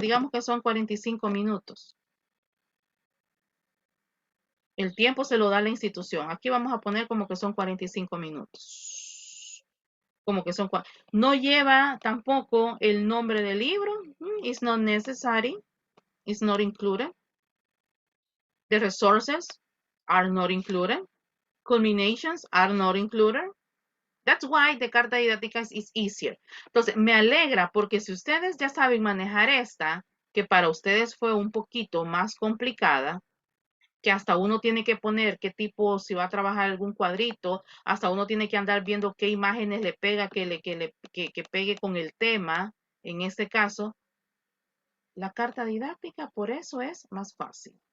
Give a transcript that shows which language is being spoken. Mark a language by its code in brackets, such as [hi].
[es] Digamos que son 45 minutos. El tiempo se lo da la institución. Aquí vamos a poner como que son 45 minutos. Como que son... No lleva tampoco el nombre del libro. [en] It's not necessary. It's not included. The resources are not included. Culminations are not included. That's why the carta didáctica is easier. [es] Entonces, me alegra porque si ustedes ya saben manejar esta, que para ustedes fue un poquito más complicada, que hasta uno tiene que poner qué tipo, si va a trabajar algún cuadrito, hasta uno tiene que andar viendo qué imágenes le pega, que pegue con el tema, en este caso, la carta didáctica por eso es más fácil.